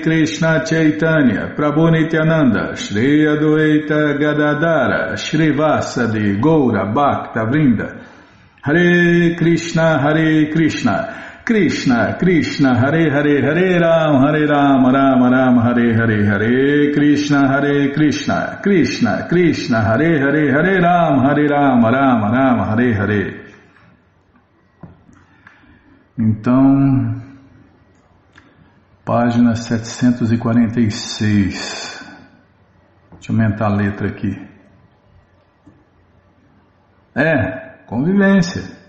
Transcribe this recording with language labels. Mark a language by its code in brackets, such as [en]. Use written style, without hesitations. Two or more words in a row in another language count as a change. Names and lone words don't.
[sa] कृष्ण चैतन्य प्रभु नित्यानन्द श्री अद्वैत गदाधर श्रीवासादि गौर भक्त वृन्द हरे कृष्ण कृष्ण कृष्ण हरे हरे हरे राम राम राम हरे हरे हरे कृष्ण कृष्ण कृष्ण हरे हरे हरे राम राम हरे हरे. [pt] Então, página 746. Deixa eu aumentar a letra aqui. Convivência.